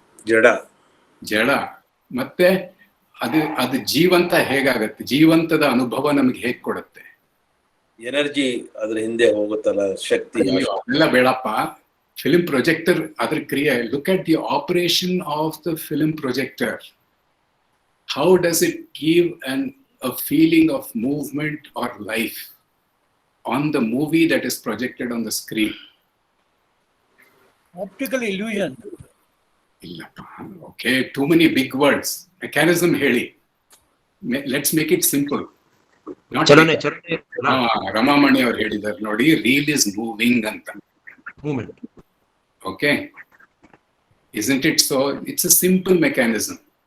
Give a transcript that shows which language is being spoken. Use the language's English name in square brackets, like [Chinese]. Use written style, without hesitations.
[Kannada] ಜಡ. ಮತ್ತೆ ಅದು ಜೀವಂತ ಹೇಗಾಗತ್ತೆ? ಜೀವಂತದ ಅನುಭವ ನಮಗೆ ಹೇಗ್ ಕೊಡುತ್ತೆ? ಎನರ್ಜಿ ಅದ್ರ ಹಿಂದೆ ಹೋಗುತ್ತಲ್ಲ, ಶಕ್ತಿ. ಎಲ್ಲ ಬೇಡಪ್ಪ. ಫಿಲ್ಮ್ ಪ್ರೊಜೆಕ್ಟರ್ ಅದ್ರ ಕ್ರಿಯೆ. [English] Look at the operation of the film projector. How does it give a feeling of movement or life on the movie that is projected on the screen? Optical illusion. [Kannada] Illappa. [English] Okay, too many big words. Mechanism [Kannada] heli. [English] Let's make it simple. [Kannada] ಚಲನೆ. ರಮಾಮಣಿ ಅವರು ಹೇಳಿದ್ದಾರೆ ನೋಡಿ, [English] reel is moving [Kannada] ಅಂತ. [English] Movement. Okay, isn't it? So it's a simple mechanism.